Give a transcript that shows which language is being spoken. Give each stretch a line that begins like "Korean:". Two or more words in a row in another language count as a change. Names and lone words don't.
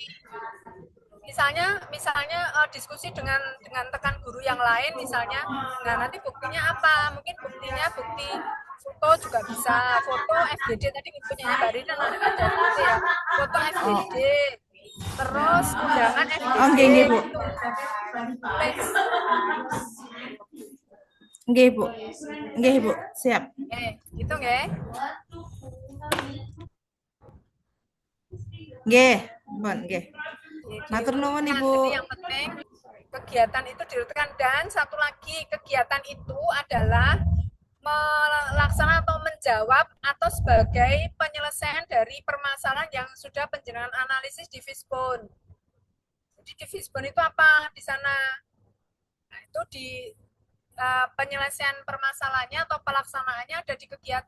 Indonesian: Misalnya diskusi dengan tekan guru yang lain misalnya, nah nanti buktinya apa, mungkin bukti foto juga bisa, foto FGD tadi punyanya Mbak Rina ada gitu ya, foto FGD, terus undangan FGD.
Javanese: Oh, nggih, nggih, Bu. Nggih, Bu. Nggih, Bu. Siap. Gitu nggih. Nggih, Bon, nggih. Matur nuwun, Ibu.
Indonesian: Jadi yang penting kegiatan itu dilakukan, dan satu lagi kegiatan itu adalah melaksanakan atau menjawab atau sebagai penyelesaian dari permasalahan yang sudah penjenengan analisis di Fishbone. Jadi di Fishbone itu apa di sana? Nah, itu di penyelesaian permasalahannya atau pelaksanaannya ada di kegiatan.